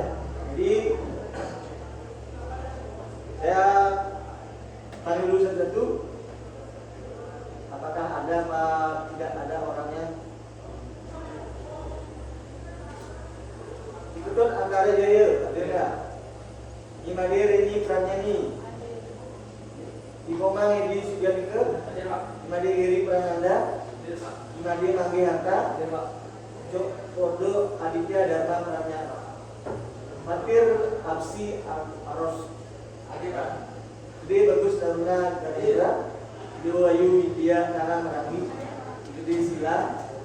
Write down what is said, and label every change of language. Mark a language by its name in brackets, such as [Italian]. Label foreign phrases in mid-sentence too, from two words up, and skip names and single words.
[Indonesian] Jadi saya tanya dulu satu-satu, apakah ada apa tidak ada orangnya. Ikutan Angkara Jaya, ada enggak? Imade Reni Pranyani, Ikomang Edi Sujanika, Imade Giri Prananda, Imade Mangge Harta, Cok Pordo Aditya Dharma Prananda, Fatir Absi Aros Adira, Gede Bagus Daruna Gadira, Dewayu Widya Tara Merangi, Gede Sila,